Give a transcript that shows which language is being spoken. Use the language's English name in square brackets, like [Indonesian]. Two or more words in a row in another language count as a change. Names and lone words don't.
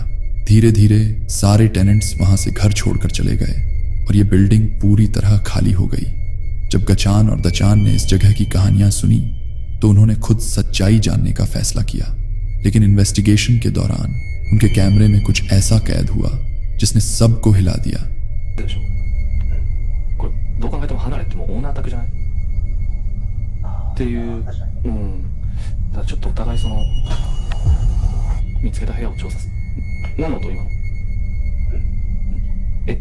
[Hindi] धीरे धीरे सारे टेनेंट्स वहां से घर छोड़कर चले गए और ये बिल्डिंग पूरी तरह खाली हो गई। जब गचान और दचान ने इस जगह की कहानियां सुनी तो उन्होंने खुद सच्चाई जानने का फैसला किया, लेकिन इन्वेस्टिगेशन के दौरान उनके कैमरे में कुछ ऐसा कैद हुआ जिसने सबको हिला दिया। [Japanese] これどう考えても離れてもオーナー宅じゃないっていう、だからちょっとお互いその見つけた部屋を調査する。何の音今の？え？